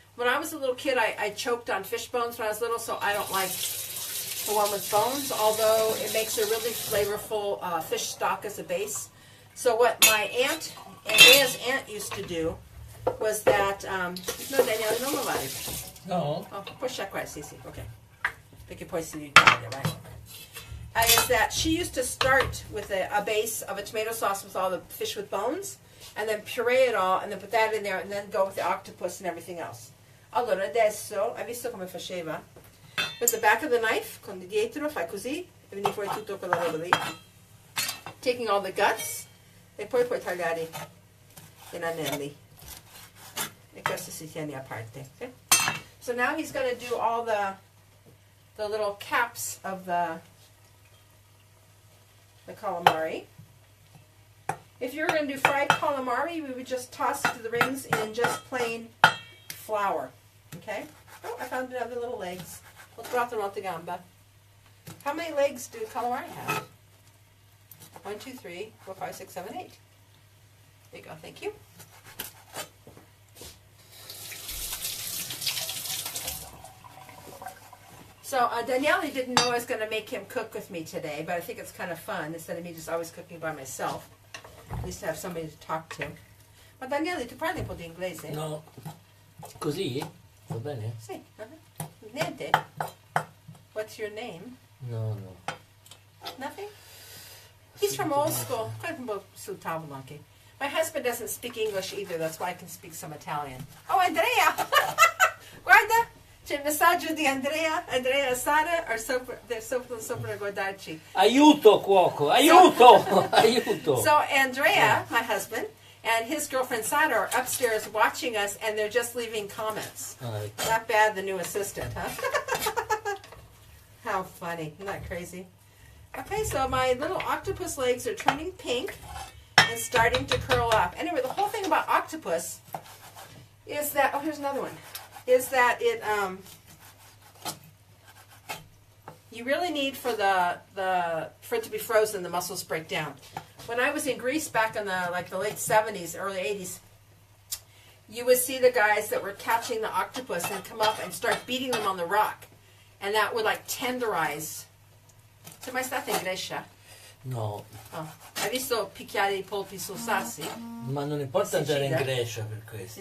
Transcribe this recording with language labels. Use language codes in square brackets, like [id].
[en] When I was a little kid, I choked on fish bones when I was little, so I don't like the one with bones, although it makes a really flavorful fish stock as a base. So what my aunt, Andrea's aunt, used to do was that, [it] no Daniele, non lavare. No. Oh, puoi sciacquare, sì, sì, ok. Perché poi si taglia, right? [en] Is that she used to start with a base of a tomato sauce with all the fish with bones, and then puree it all, and then put that in there, and then go with the octopus and everything else. [it] Allora, adesso, hai visto come faceva? [en] With the back of the knife, [it] con di dietro, fai così, e viene fuori tutto quella roba lì. [en] Taking all the guts, [it] e poi puoi tagliare in anelli. E questo si tiene a parte. [en] Okay? So now he's going to do all the little caps of the calamari. If you were going to do fried calamari, we would just toss the rings in just plain flour. Okay? Oh, I found another little legs. Let's go out the gamba. How many legs do calamari have? 1, 2, 3, 4, 5, 6, 7, 8. There you go. Thank you. So Daniele didn't know I was going to make him cook with me today, but I think it's kind of fun instead of me just always cooking by myself. At least to have somebody to talk to. [it] Ma Daniele, tu parli un po' di inglese? No. Così? Va bene? Sì. Niente. [en] What's your name? No. Nothing? He's from old school. [it] Sul tavolo anche. [en] My husband doesn't speak English either. That's why I can speak some Italian. Oh, Andrea! [it] Guarda, c'è il messaggio di Andrea. Andrea e Sara are sopra a guardarci. Aiuto, cuoco! Aiuto! Aiuto! [en] So Andrea, my husband, and his girlfriend Sara are upstairs watching us, and they're just leaving comments. Not bad, the new assistant, huh? How funny. Isn't that crazy? Okay, so my little octopus legs are turning pink and starting to curl up. Anyway, the whole thing about octopus is that, oh, here's another one, is that it, you really need for for it to be frozen, the muscles break down. When I was in Greece back in the late 70s, early 80s, you would see the guys that were catching the octopus and come up and start beating them on the rock. And that would tenderize. [it] Sei mai stata in Grecia? No. Oh. Hai visto picchiare I polpi sul sassi? Ma non importa andare in Grecia per questo.